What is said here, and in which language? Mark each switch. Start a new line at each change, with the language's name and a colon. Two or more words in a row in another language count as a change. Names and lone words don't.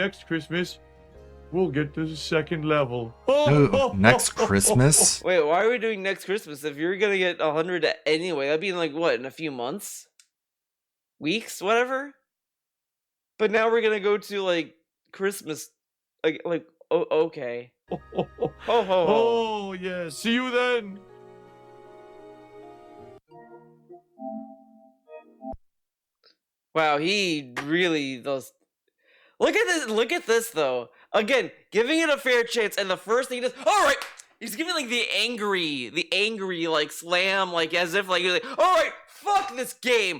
English: next Christmas we'll get to the second level. Ooh, next Christmas? Wait, why are we doing next Christmas? If you're gonna get 100 anyway, that'd be in like what, in a few months? Weeks? But now we're gonna go to like Christmas, okay. Ho ho ho. Oh yeah, see you then. Wow, he really does. Look at this though. Again, giving it a fair chance, and the first thing he does, all right, he's giving like the angry like slam, like as if like, all right, fuck this game.